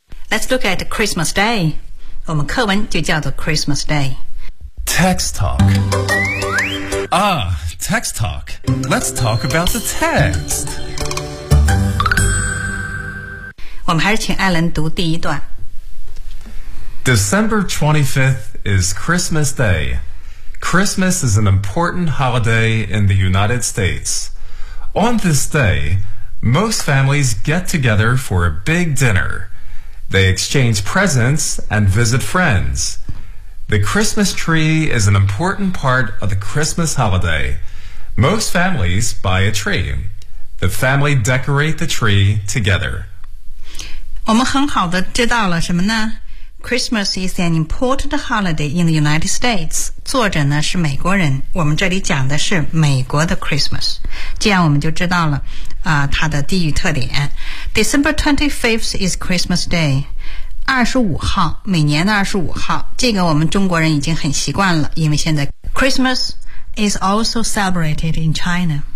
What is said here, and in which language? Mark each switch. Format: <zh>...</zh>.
<en>Let's look at Christmas Day.</en> <zh>我们课文就叫做</zh> <en>Christmas Day. Text talk. Ah, text talk. Let's talk about the text.</en> <zh>我们还是请艾伦读第一段。</zh> <en>December 25th is Christmas Day. Christmas is an important holiday in the United States. On this day, most families get together for a big dinner. They exchange presents and visit friends. The Christmas tree is an important part of the Christmas holiday. Most families buy a tree. The family decorate the tree together.</en> <zh>我们很好的知道了什么呢?</zh> <en>Christmas is an important holiday in the United States.</en> <zh>作者呢是美国人。我们这里讲的是美国的 Christmas. 这样我们就知道了它的地域特点。</zh> <en>December 25th is Christmas Day.</en> <zh>25号，每年的25号，这个我们中国人已经很习惯了，因为现在</zh> <en>Christmas is also celebrated in China.</en>